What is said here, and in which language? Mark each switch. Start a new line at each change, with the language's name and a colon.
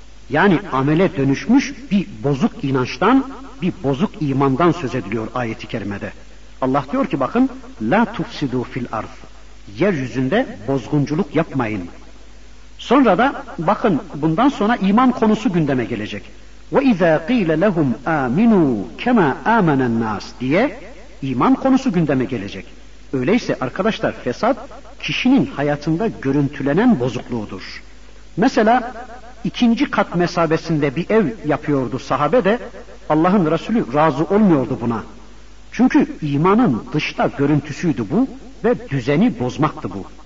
Turkish: Yani amele dönüşmüş bir bozuk inançtan, bir bozuk imandan söz ediliyor ayeti kerimede. Allah diyor ki bakın,
Arabic: la tufsidu fil arz,
Turkish: yeryüzünde bozgunculuk yapmayın. Sonra da bakın bundan sonra iman konusu gündeme gelecek.
Arabic: وَاِذَا قِيلَ لَهُمْ آمِنُوا كَمَا آمَنَ النَّاسِ
Turkish: diye iman konusu gündeme gelecek. Öyleyse arkadaşlar fesat kişinin hayatında görüntülenen bozukluğudur. Mesela ikinci kat mesabesinde bir ev yapıyordu sahabe de Allah'ın Resulü razı olmuyordu buna. Çünkü imanın dışta görüntüsüydü bu ve düzeni bozmaktı bu.